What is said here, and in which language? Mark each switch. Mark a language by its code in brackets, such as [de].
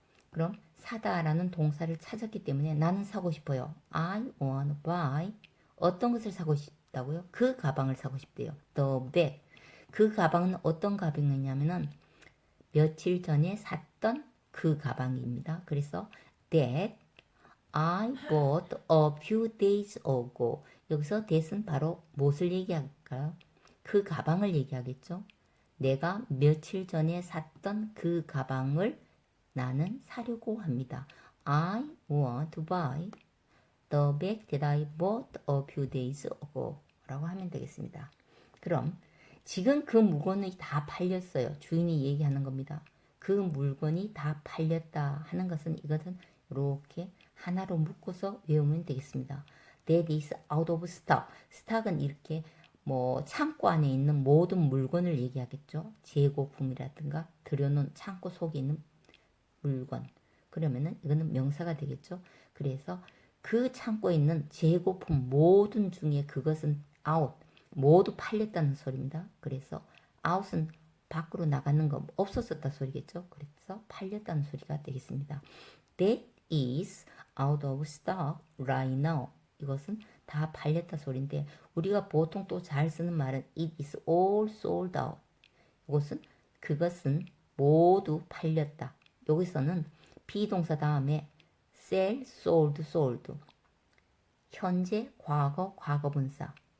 [ko] 그럼 사다라는 동사를 찾았기 때문에 나는 사고 싶어요. [en] I want to buy. [ko] 어떤 것을 사고 싶다고요? 그 가방을 사고 싶대요. [en] The bag. [ko] 그 가방은 어떤 가방이냐면은 며칠 전에 샀던 그 가방입니다. 그래서 [en] that I bought a few days ago. [ko] 여기서 that은 바로 무엇을 얘기할까요? 그 가방을 얘기하겠죠. 내가 며칠 전에 샀던 그 가방을 나는 사려고 합니다. [en] I want to buy the bag that I bought a few days ago [ko] 라고 하면 되겠습니다. 그럼 지금 그 물건이 다 팔렸어요. 주인이 얘기하는 겁니다. 그 물건이 다 팔렸다 하는 것은 이것은 이렇게 하나로 묶어서 외우면 되겠습니다. [en] That is out of stock. [ko] 스탁은 이렇게 뭐 창고 안에 있는 모든 물건을 얘기하겠죠. 재고품이라든가 들여놓은 창고 속에 있는 물건. 그러면은 이거는 명사가 되겠죠. 그래서 그 창고에 있는 재고품 모든 중에 그것은 out, 모두 팔렸다는 소리입니다. 그래서 out은 밖으로 나가는 거 없어졌다 소리겠죠. 그래서 팔렸다는 소리가 되겠습니다. [en] That is out of stock right now. [ko] 이것은 다 팔렸다 소리인데 우리가 보통 또 잘 쓰는 말은 [en] it is all sold out. [ko] 그것은 모두 팔렸다. 여기서는 비동사 다음에 [en] sell, sold, sold. [ko] 현재, 과거, 과거분사.